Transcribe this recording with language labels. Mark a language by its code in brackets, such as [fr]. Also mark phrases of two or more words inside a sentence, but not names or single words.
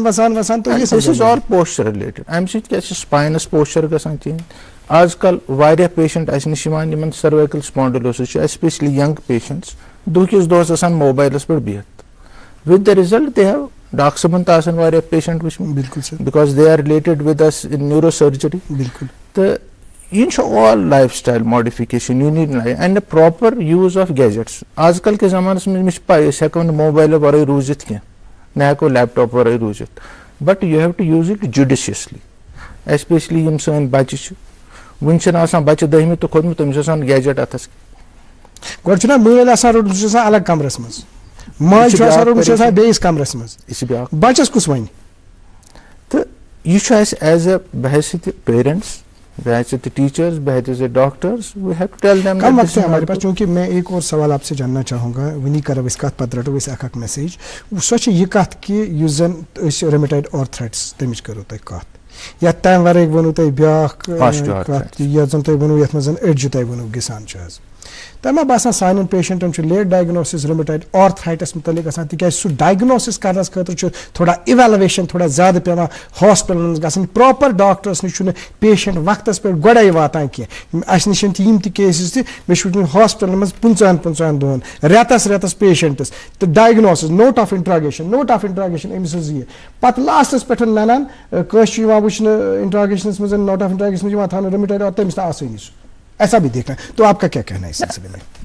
[en] this is all posture related [ks] امہِ سۭتۍ کیٛاہ چھُ سپاینس پوسچر گژھان چینج آز کل واریاہ پیشنٹ اسہِ نِش یِوان یِمن [en] cervical spondylosis [ks] چھُ [en] especially young patients [ks] دۄہکِس دۄہس آسان موبایلس پٮ۪ٹھ بِہِتھ [en] with the result they have [ks] ڈاکٹر صٲبن تہِ آسان واریاہ پیشنٹ وٕچھمٕتۍ بالکل [en] because they are related with us in neuro surgery [ks] بالکل تہٕ یہِ چھُ [en] all lifestyle modification you need and proper use of gadgets [ks] آز کل کِس زمانس منٛز مےٚ چھِ پاے أسۍ ہٮ۪کو نہٕ موبایلہٕ ورٲے روٗزِتھ کینٛہہ نہ ہٮ۪کو لیپ ٹاپ ورٲے روٗزِتھ [en] but you have to use it judiciously especially [ks] یِم سٲنۍ بچہِ چھِ وُنہِ چھِنہٕ آسان بچہِ 10مہِ تہٕ کھوٚتمُت تٔمِس آسان گیجٹ اتھس گۄڈٕ چھُنہ مٲلۍ آسان روٚٹمُت سُہ چھُ آسان الگ کمرس منٛز ماجہِ چھُ آسان روٚٹمُت سُہ چھُ آسان بیٚیِس کمرس منٛز یہِ چھِ بیٛاکھ بچس کُس وَنہِ تہٕ یہِ چھُ اَسہِ [en] as a [ks] بحیثیت پیرنٹس بحیثیت ٹیچرس بحیثیت ڈاکٹرس [en] we have to tell them [ur] کم وقت ہے ہمارے پاس چونکہ میں ایک اور سوال آپ سے جاننا چاہوں گا [ks] ونی کرو أسۍ کتھ پتہٕ رٹو أسۍ اکھ میسیج سۄ چھِ یہِ کتھ کہِ یُس زن أسۍ [en] rheumatoid arthritis [ks] تمِچ کرو تۄہہِ کتھ یا تمہِ ورٲے ووٚنوٕ تۄہہِ بیٛاکھ کتھ یتھ زن تۄہہِ ووٚنوٕ یتھ منٛز زن أڈجہِ تۄہہِ ووٚنوٕ گِسان چھُ حظ تۄہہِ ما باسان سانٮ۪ن پیشنٹن چھُ لیٹ ڈایگنوسِس [en] rheumatoid arthritis [ks] متعلق گژھان تِکیازِ سُہ ڈایگنوسِس کرنس خٲطرٕ چھُ تھوڑا اِویلویشن تھوڑا زیادٕ پیٚوان ہاسپِٹلن منٛز گژھٕنۍ پراپر ڈاکٹرس نِش چھُنہٕ پیشنٹ وقتس پٮ۪ٹھ گۄڈے واتان کینٛہہ اسہِ نِش چھِ یِم تہِ کیسز تہِ مےٚ چھُ وٕچھمُت ہاسپِٹلن منٛز 15 دۄہن رٮ۪تس پیشنٹس تہٕ ڈایگنوسِس [en] note of interrogation [ks] أمۍ سٕنٛز یہِ پتہٕ لاسٹس پٮ۪ٹھ ننان کٲنٛسہِ چھُ یِوان وٕچھنہٕ انٹراگیشنس منٛز [en] note of interrogation [ks] یِوان تھاونہٕ رومیٹایڈ اور تٔمِس تہِ آسٲنی سُہ [ur] ایسا بھی دیکھنا تو آپ کا کیا کہنا ہے اس سلسلے میں